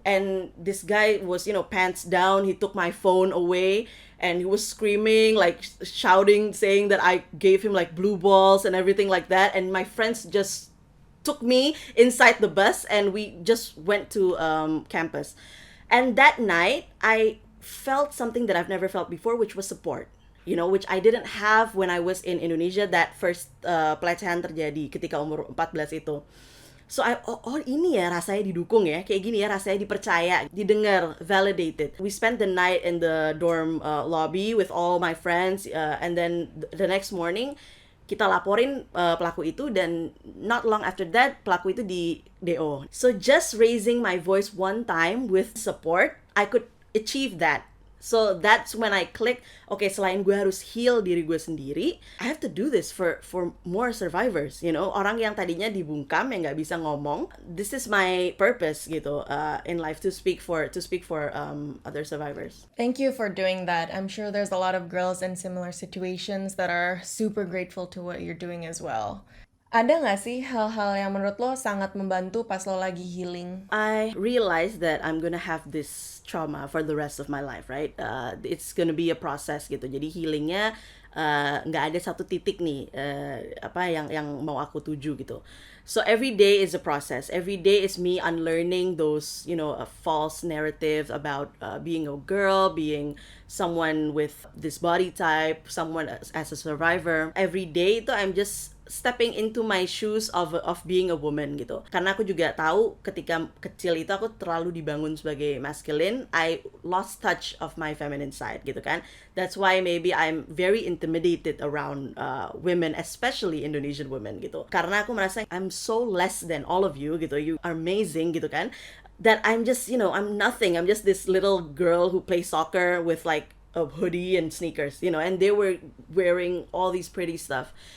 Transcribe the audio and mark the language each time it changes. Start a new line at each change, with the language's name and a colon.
English: And this guy was, pants down, he took my phone away, and he was screaming, like shouting, saying that I gave him like blue balls and everything like that. And my friends just took me inside the bus, and we just went to campus. And that night, I felt something that I've never felt before, which was support. Which I didn't have when I was in Indonesia. That first
Indonesian: pelecehan terjadi ketika umur 14 itu. So ini ya rasanya didukung ya, kayak gini ya rasanya dipercaya, didengar, validated.
English: We spent the night in the dorm lobby with all my friends, and then the next morning
Indonesian: kita laporin pelaku itu, dan
English: not long after that
Indonesian: pelaku itu di DO.
English: So just raising my voice one time with support, I could achieve that. So that's when I click, okay,
Indonesian: selain gue harus heal diri gue sendiri,
English: I have to do this for more survivors,
Indonesian: orang yang tadinya dibungkam, yang nggak bisa ngomong.
English: This is my purpose gitu in life, to speak for other survivors. Thank you for doing that. I'm sure there's a lot of girls in similar situations that are super grateful to what you're doing as well.
Indonesian: Ada nggak sih hal-hal yang menurut lo sangat membantu pas lo lagi healing?
English: I realized that I'm gonna have this trauma for the rest of my life, right? It's gonna be a process gitu.
Indonesian: Jadi healingnya nggak ada satu titik nih yang mau aku tuju gitu.
English: So every day is a process. Every day is me unlearning those false narratives about being a girl, being someone with this body type, someone as a survivor. Every day itu I'm just stepping into my shoes of being a woman gitu.
Indonesian: Karena aku juga tahu ketika kecil itu aku terlalu dibangun sebagai masculine,
English: I lost touch of my feminine side
Indonesian: gitu kan.
English: That's why maybe I'm very intimidated around women, especially Indonesian women gitu.
Indonesian: Karena aku merasa
English: I'm so less than all of you gitu. You are amazing gitu kan. That I'm just, I'm nothing. I'm just this little girl who plays soccer with like a hoodie and sneakers, and they were wearing all these pretty stuff.